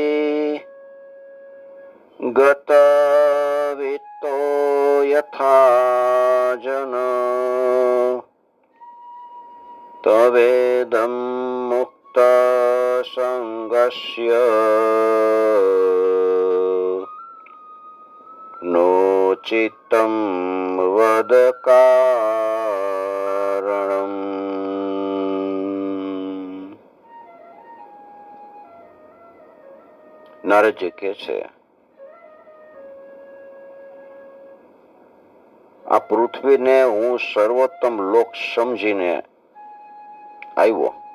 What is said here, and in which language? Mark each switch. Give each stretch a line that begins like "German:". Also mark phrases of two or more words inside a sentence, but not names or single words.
Sanskrit: गतवित्तो यथा जन तवेदं मुक्तसङ्गस्य नो चित्तं वद कारणम्.
Gujarati: નારદજી કહે છે, આ પૃથ્વીને હું સર્વોત્તમ લોક સમજીને આવ્યો.